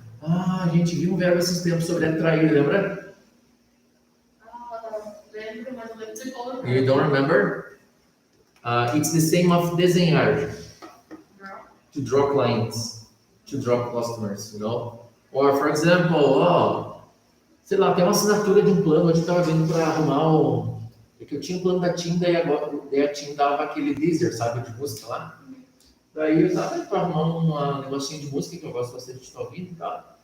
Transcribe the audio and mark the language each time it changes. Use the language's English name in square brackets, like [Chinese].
[Portuguese] Ah, a gente viu um verbo esses tempos sobre atrair, lembra? Lembro, mas não lembro de como. [English] You don't remember? It's the same of desenhar, to draw clients, to draw customers, you know? [Portuguese] Or, for example, sei lá, tem uma assinatura de um plano, hoje eu estava vendo para arrumar um... É que eu tinha um plano da TIM, daí agora daí a TIM dava aquele Deezer, sabe, de música lá. Daí eu estava para arrumar um negocinho de música, que eu gosto bastante de estar ouvindo e tal.